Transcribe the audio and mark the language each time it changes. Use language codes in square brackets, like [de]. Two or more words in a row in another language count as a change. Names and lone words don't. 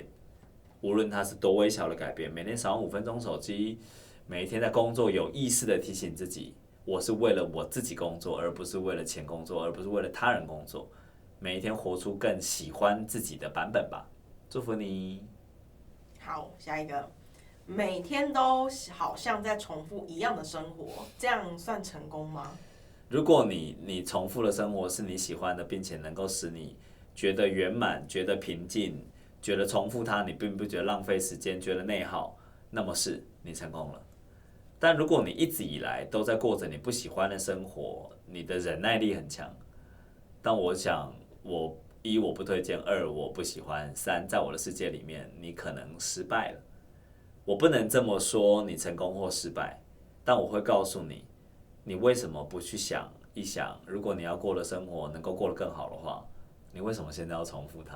[zh] 無論它是多微小的改變，每天少用5分鐘手機，每一天在工作有意識的提醒自己，我是為了我自己工作，而不是為了錢工作，而不是為了他人工作。每一天活出更喜歡自己的版本吧，祝福你。好，下一個，每天都好像在重複一樣的生活，這樣算成功嗎？如果你重複的生活是你喜歡的，並且能夠使你覺得圓滿、覺得平靜。覺得重複它，你並不覺得浪費時間，覺得內耗，那麼是你成功了。但如果你一直以來都在過着你不喜歡的生活，你的忍耐力很強。但我想，1我不推薦，2我不喜歡，3在我的世界裡面，你可能失敗了。我不能這麼說你成功或失敗，但我會告訴你，你為什麼不去想一想，如果你要過的生活能夠過得更好的話，你為什麼現在要重複它？